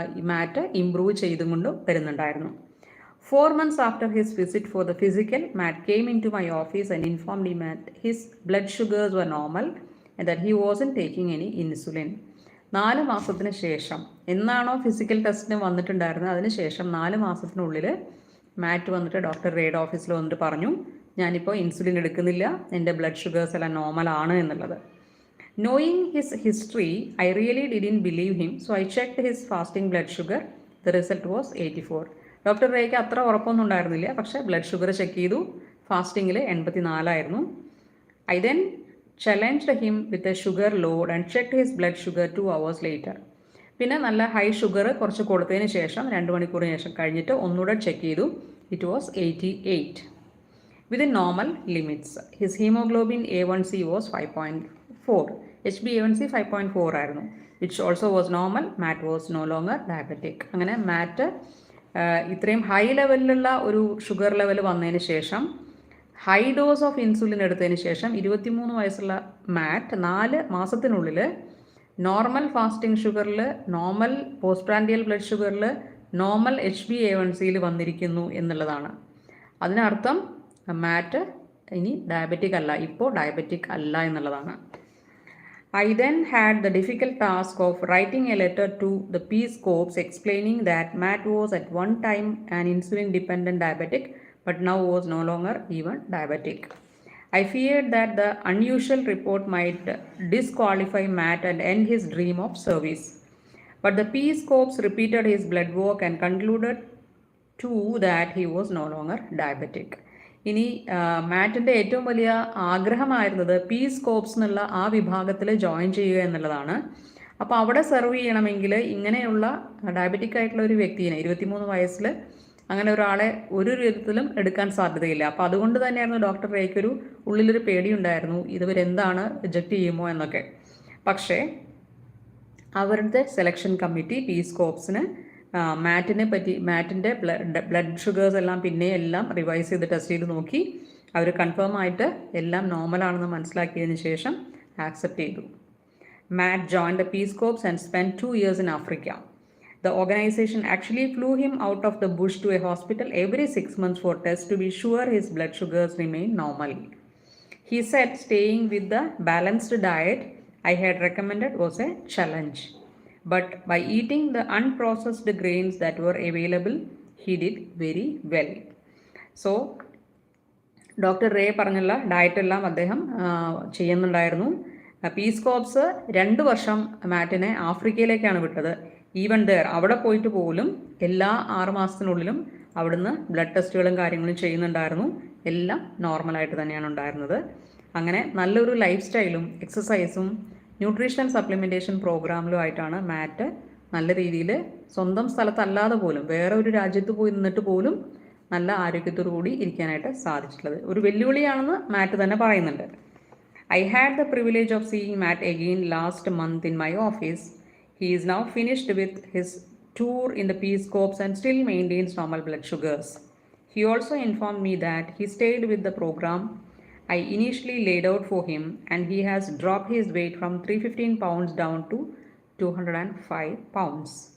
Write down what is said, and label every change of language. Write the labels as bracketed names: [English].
[Malayalam] മാറ്റ് improve ചെയ്തും കൊണ്ട് വരുന്നുണ്ടായിരുന്നു. [English] 4 months after his visit for the physical, Matt came into my office and informed me that his blood sugars were normal and that he wasn't taking any insulin. [Malayalam] 4 മാസത്തിന് ശേഷം, എന്നാണോ physical ടെസ്റ്റിന് വന്നിട്ടുണ്ടായിരുന്നത് അതിന് ശേഷം 4 മാസത്തിനുള്ളിൽ മാറ്റ് വന്നിട്ട് ഡോക്ടർ റേയുടെ ഓഫീസിൽ വന്നിട്ട് പറഞ്ഞു, ഞാനിപ്പോൾ ഇൻസുലിൻ എടുക്കുന്നില്ല, എൻ്റെ ബ്ലഡ് ഷുഗേഴ്സ് എല്ലാം നോർമലാണ് എന്നുള്ളത്. [English] Knowing his history, I really didn't believe him, so I checked his fasting blood sugar. The result was 84. [Malayalam] Doctor rake അത്ര ഉറപ്പൊന്നും ഉണ്ടായിരുന്നില്ല, പക്ഷേ ബ്ലഡ് ഷുഗർ ചെക്ക് ചെയ്തു, ഫാസ്റ്റിങ്ങിൽ 84 ആയിരുന്നു. [English] I then challenged him with a sugar load and checked his blood sugar 2 hours later. [Malayalam] പിന്നെ നല്ല high sugar കുറച്ച് കൊടുത്തതിന് ശേഷം 2 മണിക്കൂറിന് ശേഷം കഴിഞ്ഞിട്ട് ഒന്നുകൂടെ ചെക്ക് ചെയ്തു. [English] It was 88 within normal limits. His hemoglobin A1C was 5.4. HbA1c 5.4 [Malayalam] ആയിരുന്നു, [English] Which also was normal. Matt was no longer diabetic. [Malayalam] അങ്ങനെ മാറ്റ് ഇത്രയും ഹൈ ലെവലിലുള്ള ഒരു ഷുഗർ ലെവൽ വന്നതിന് ശേഷം, ഹൈ ഡോസ് ഓഫ് ഇൻസുലിൻ എടുത്തതിന് ശേഷം 23 വയസ്സുള്ള മാറ്റ് 4 മാസത്തിനുള്ളിൽ normal fasting ഷുഗറിൽ, normal post prandial blood ഷുഗറിൽ, normal HbA1cയിൽ വന്നിരിക്കുന്നു എന്നുള്ളതാണ്. അതിനർത്ഥം മാറ്റ് ഇനി ഡയബറ്റിക് അല്ല, ഇപ്പോൾ ഡയബറ്റിക് അല്ല എന്നുള്ളതാണ്. [English] I then had the difficult task of writing a letter to the Peace Corps explaining that Matt was at one time an insulin-dependent diabetic, but now was no longer even diabetic. I feared that the unusual report might disqualify Matt and end his dream of service. But the Peace Corps repeated his blood work and concluded too that he was no longer diabetic. [Malayalam] ഇനി മാറ്റിൻ്റെ ഏറ്റവും വലിയ ആഗ്രഹമായിരുന്നത് piece corps എന്നുള്ള ആ വിഭാഗത്തിൽ join ചെയ്യുക എന്നുള്ളതാണ്. അപ്പോൾ അവിടെ സെർവ് ചെയ്യണമെങ്കിൽ ഇങ്ങനെയുള്ള ഡയബറ്റിക് ആയിട്ടുള്ള ഒരു വ്യക്തിയെ 23 വയസ്സിൽ അങ്ങനെ ഒരാളെ ഒരു വിധത്തിലും എടുക്കാൻ സാധ്യതയില്ല. അപ്പോൾ അതുകൊണ്ട് തന്നെയായിരുന്നു ഡോക്ടർ റേക്കൊരു ഉള്ളിലൊരു പേടിയുണ്ടായിരുന്നു, ഇതുവരെന്താണ് റിജക്റ്റ് ചെയ്യുമോ എന്നൊക്കെ. പക്ഷേ അവരുടെ selection committee piece കോപ്സിന് മാറ്റിൻ്റെ blood sugars എല്ലാം പിന്നെ എല്ലാം റിവൈസ് ചെയ്ത് ടെസ്റ്റ് ചെയ്ത് നോക്കി. അവർ കൺഫേം ആയിട്ട് എല്ലാം നോർമലാണെന്ന് മനസ്സിലാക്കിയതിന് ശേഷം ആക്സെപ്റ്റ് ചെയ്തു. [English] Matt joined the Peace Corps and spent 2 years in Africa. The organization actually flew him out of the bush to a hospital every 6 months for tests to be sure his blood sugars remain normal. He said, staying with the balanced diet, I had recommended was a challenge. But by eating the unprocessed grains that were available, he did very well. So, [Malayalam] doctor ray പറഞ്ഞുള്ള ഡയറ്റെല്ലാം അദ്ദേഹം ചെയ്യുന്നുണ്ടായിരുന്നു. Piece corps 2 വർഷം മാറ്റിനെ ആഫ്രിക്കയിലേക്കാണ് വിട്ടത്. [English] even there [Malayalam] അവിടെ പോയിട്ട് പോലും എല്ലാ 6 മാസത്തിനുള്ളിലും അവിടുന്ന് ബ്ലഡ് ടെസ്റ്റുകളും കാര്യങ്ങളും ചെയ്യുന്നുണ്ടായിരുന്നു. എല്ലാം നോർമലായിട്ട് തന്നെയാണ് ഉണ്ടായിരുന്നത്. അങ്ങനെ നല്ലൊരു ലൈഫ് സ്റ്റൈലും എക്സസൈസും ന്യൂട്രീഷണൽ സപ്ലിമെൻറ്റേഷൻ പ്രോഗ്രാമിലും ആയിട്ടാണ് മാറ്റ് നല്ല രീതിയിൽ സ്വന്തം സ്ഥലത്തല്ലാതെ പോലും വേറെ ഒരു രാജ്യത്ത് പോയി നിന്നിട്ട് പോലും നല്ല ആരോഗ്യത്തോടു കൂടി ഇരിക്കാനായിട്ട് സാധിച്ചിട്ടുള്ളത്. ഒരു വെല്ലുവിളിയാണെന്ന് മാറ്റ് തന്നെ പറയുന്നുണ്ട്. [English] I had the privilege of seeing Matt again last month in my office. He is now finished with his tour in the Peace Corps and still maintains normal blood sugars. He also informed me that he stayed with the program I initially laid out for him and he has dropped his weight from 315 pounds down to 205 pounds.